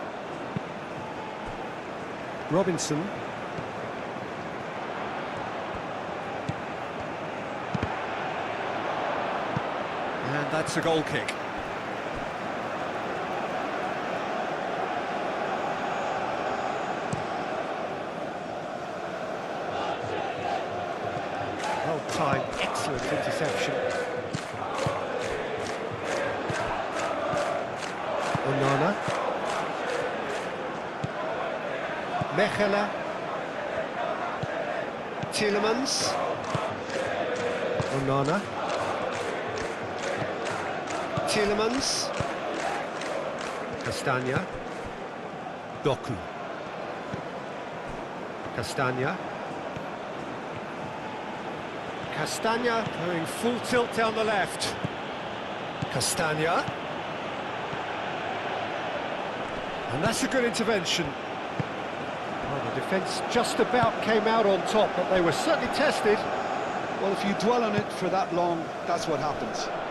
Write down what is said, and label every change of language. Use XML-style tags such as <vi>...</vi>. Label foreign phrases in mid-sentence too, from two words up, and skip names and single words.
<en>Robinson. And that's a goal kick. Well-timed, excellent interception. Onana. Mechelen. Tielemans. Onana. Tielemans. Castagna. Doku. Castagna. Castagna going full tilt down the left. Castagna. And that's a good intervention. Well, the defence just about came out on top, but they were certainly tested. Well, if you dwell on it for that long, that's what happens.</en>